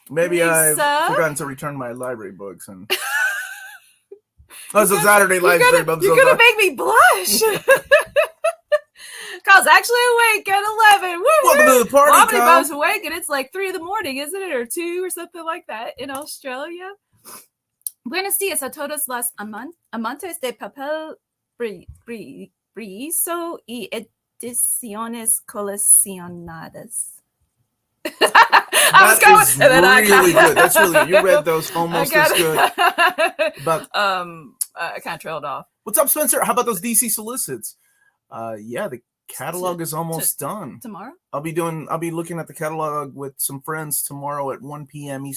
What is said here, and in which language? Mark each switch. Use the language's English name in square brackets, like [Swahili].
[English] Maybe I've forgotten to return my library books. And oh, it's a Saturday live stream. You're going to make me blush. Kyle's actually awake at 11. Woo-hoo. Welcome to the party, Kyle. Omnibus awake, and it's like 3 a.m, isn't it? Or 2 or something like that in Australia. [Spanish] Buenos días a todos los amantes de papel briso y ediciones coleccionadas. [English] That's really good. That's really good. You read those almost as good. But I kind of trailed off. What's up, Spencer? How about those DC solicits? Yeah, the catalog is almost done. Tomorrow? I'll be looking at the catalog with some friends tomorrow at 1 p.m.